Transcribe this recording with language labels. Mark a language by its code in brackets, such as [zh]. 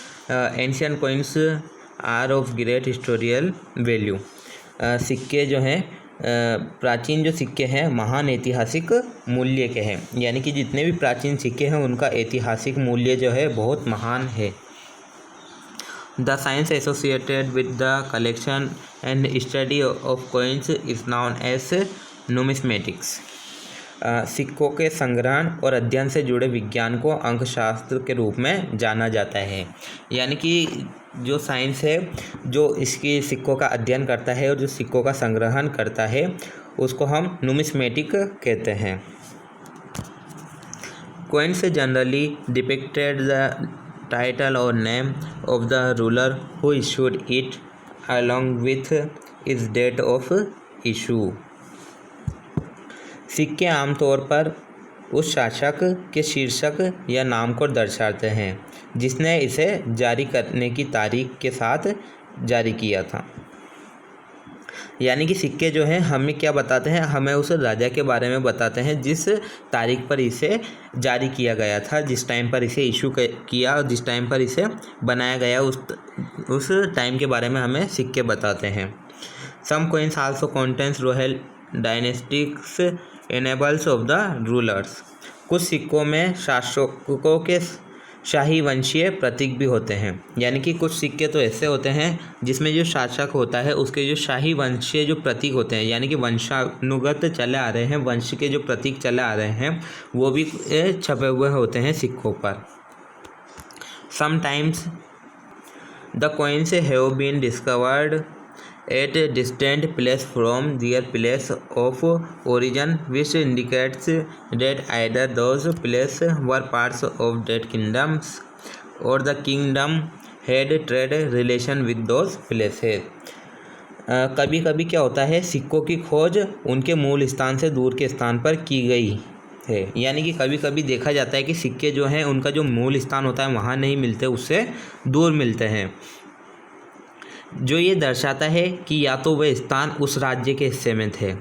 [en] Ancient coins are of great historical value. [hi] सिक्के जो हैं, प्राचीन जो सिक्के हैं महान ऐतिहासिक मूल्य के हैं, यानी कि जितने भी प्राचीन सिक्के हैं उनका ऐतिहासिक मूल्य जो है बहुत महान है। [en] The science associated with the collection and study of coins is known as numismatics. [hi] सिक्कों के संग्रहण और अध्ययन से जुड़े विज्ञान को अंकशास्त्र के रूप में जाना जाता है। यानी कि जो साइंस है जो इसकी सिक्कों का अध्ययन करता है और जो सिक्कों का संग्रहण करता है उसको हम नुमिस्मेटिक कहते हैं। [en] Coins generally depicted the title or name of the ruler who issued it along with its date of issue. [hi] सिक्के आमतौर पर उस शासक के शीर्षक या नाम को दर्शाते हैं जिसने इसे जारी करने की तारीख के साथ जारी किया था। यानी कि सिक्के जो हैं हमें क्या बताते हैं, हमें उस राजा के बारे में बताते हैं जिस तारीख पर इसे जारी किया गया था, जिस टाइम पर इसे इशू किया और जिस टाइम पर इसे बनाया गया उस टाइम के बारे में हमें सिक्के बताते हैं। [en] Some coins also contains royal dynastics enables of the rulers. [hi] कुछ सिक्कों में शासकों के शाही वंशीय प्रतीक भी होते हैं। यानी कि कुछ सिक्के तो ऐसे होते हैं जिसमें जो शासक होता है उसके जो शाही वंशीय जो प्रतीक होते हैं, यानी कि वंशानुगत चले आ रहे हैं, वंश के जो प्रतीक चले आ रहे हैं वो भी छपे हुए होते हैं सिक्कों पर। [en] Sometimes the coins have been discovered at a distant place from their place of origin, which indicates that either those places were parts of that kingdoms or the kingdom had trade relation with those places. [hi] कभी कभी क्या होता है, सिक्कों की खोज उनके मूल स्थान से दूर के स्थान पर की गई है। यानी कि कभी कभी देखा जाता है कि सिक्के जो हैं उनका जो मूल स्थान होता है वहाँ नहीं मिलते, उससे दूर मिलते हैं, जो ये दर्शाता है कि या तो वह स्थान उस राज्य के हिस्से में थे।